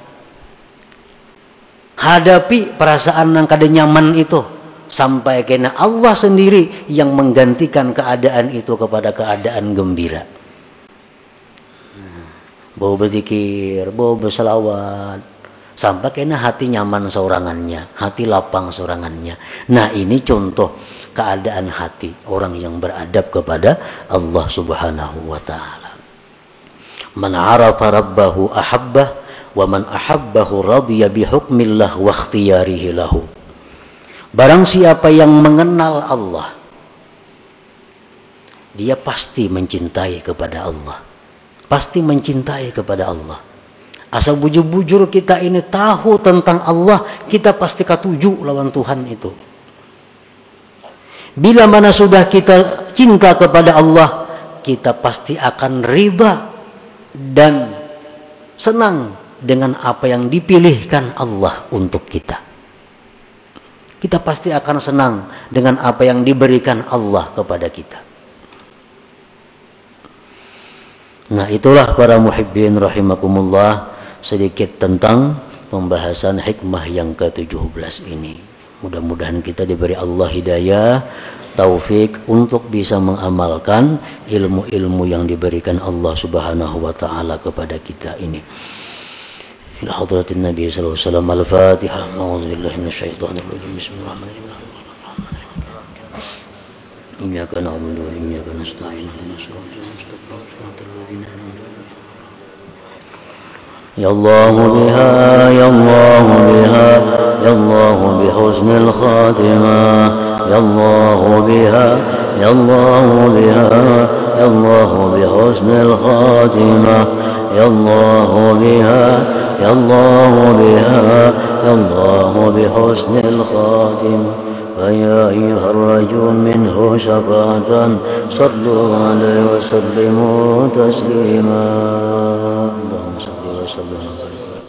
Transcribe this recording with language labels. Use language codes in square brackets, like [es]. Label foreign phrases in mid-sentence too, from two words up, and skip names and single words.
[bjn] Hadapi perasaan yang kada nyaman itu, sampai kena Allah sendiri yang menggantikan keadaan itu kepada keadaan gembira. Bau berzikir, bau berselawat, sampai kena hati nyaman sorangannya, hati lapang sorangannya. [id] Nah, ini contoh keadaan hati orang yang beradab kepada [ar] الله سبحانه وتعالى. من عرف ربه أحبه ومن أحبه رضي بحكم الله واختياره له. [id] Barang siapa yang mengenal Allah, dia pasti mencintai kepada Allah. Pasti mencintai kepada Allah. [bjn] Asal bujur-bujur kita ini tahu tentang Allah, kita pasti katuju lawan Tuhan itu. [id] Bila mana sudah kita cinta kepada Allah, kita pasti akan ridha dan senang dengan apa yang dipilihkan Allah untuk kita. Kita pasti akan senang dengan apa yang diberikan Allah kepada kita. Nah, itulah para [ar] محبين رحمكم الله, [id] sedikit tentang pembahasan hikmah yang ke-17 ini. Mudah-mudahan kita diberi Allah hidayah, taufik untuk bisa mengamalkan ilmu-ilmu yang diberikan [ar] الله سبحانه وتعالى [id] kepada kita ini. [ar] إلى حضرة النبي صلى الله عليه وسلم. Al-Fatihah. أعوذ بالله من الشيطان الرجيم بسم الله الرحمن الرحيم إياك نعبد وإياك نستعين. اهدنا الصراط المستقيم صراط الذين أنعمت عليهم. يا الله بها يا الله بها يا الله بحسن الخاتمة. يا الله بها يا الله بها يا الله بحسن الخاتمة. يا الله بها يا الله بها يا الله بحسن الخاتمة. فيا أيها الرجل منه شفاعة صلوا عليه وسلموا تسليما اللهم صل وسلم